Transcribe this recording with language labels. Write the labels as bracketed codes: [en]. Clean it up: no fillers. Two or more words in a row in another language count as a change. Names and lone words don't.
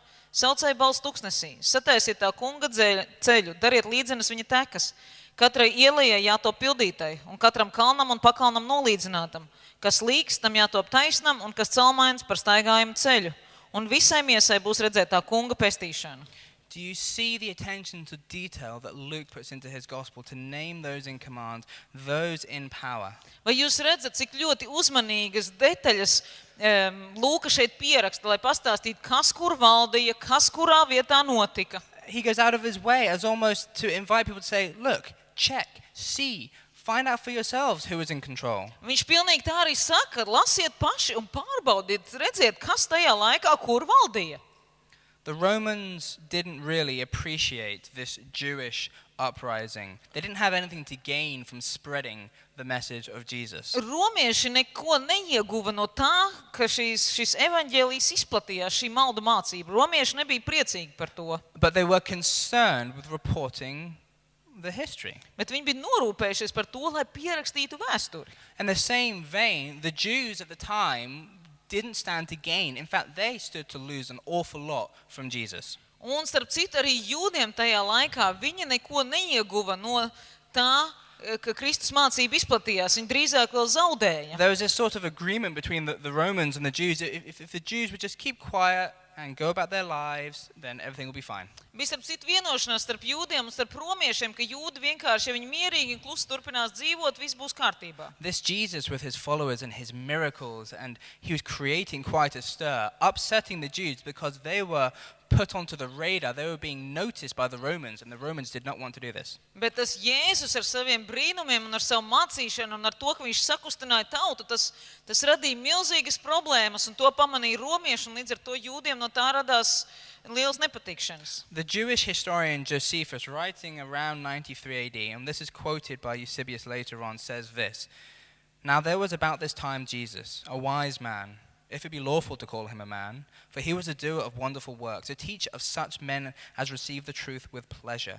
[lv] Saucēja balss tuksnesī, sataisiet tā kunga ceļu, dariet līdzenas viņa tekas, katrai ielejai jātop pildītai, un katram kalnam un pakalnam nolīdzinātam, kas līks, tam jātop taisnam, un kas celmains par staigājumu ceļu, un visai miesai būs redzēt tā kunga pestīšana. [en] Do you see the attention to detail that Luke puts into his gospel to name those in command, those in power? [lv] Vai jūs redzat, cik ļoti uzmanīgas detaļas Lūka šeit pieraksta, lai pastāstītu, kas kur valdīja, kas kurā vietā notika? [en] He goes out of his way as almost to invite people to say, look, check, see, find out for yourselves who is in control. [lv] Viņš pilnīgi tā arī saka, lasiet paši un pārbaudiet, redziet, kas tajā laikā kur valdīja. [en] The Romans didn't really appreciate this Jewish uprising. They didn't have anything to gain from spreading the message of Jesus. [lv] Romieši neko neieguva no tā, ka šis evaņģēlijs izplatījās, šī maldu mācība. Romieši nebija priecīgi par to. [en] But they were concerned with reporting the history. [lv] Bet viņi bija norūpējušies par to, lai pierakstītu vēsturi. [en] In the same vein, the Jews at the time didn't stand to gain. In fact, they stood to lose an awful lot from Jesus. [lv] Un starp citu arī jūdiem tajā laikā viņi neko neieguva no tā, ka Kristus mācība izplatījās. Viņi drīzāk vēl zaudēja. [en] There was this sort of agreement between the Romans and the Jews. If the Jews would just keep quiet and go about their lives, then everything will be fine. [lv] Bija starp citu vienošanās starp jūdiem un starp romiešiem, ka jūdi vienkārši, ja viņi mierīgi un klusi turpinās dzīvot, viss būs kārtībā. [en] This Jesus with his followers and his miracles, and he was creating quite a stir, upsetting the Jews because they were put onto the radar. They were being noticed by the Romans, and the Romans did not want to do this. [lv] Bet tas Jēzus ar saviem brīnumiem un ar savu mācīšanu un ar to, ka viņš sakustināja tautu, tas radīja milzīgas problēmas, un to pamanīja romieši, un līdz ar to jūdiem no tā radās liels nepatikšanas. [en] The Jewish historian Josephus, writing around 93 AD, and this is quoted by Eusebius later on, says this: Now there was about this time Jesus, a wise man, if it be lawful to call him a man, for he was a doer of wonderful works, a teacher of such men as receive the truth with pleasure.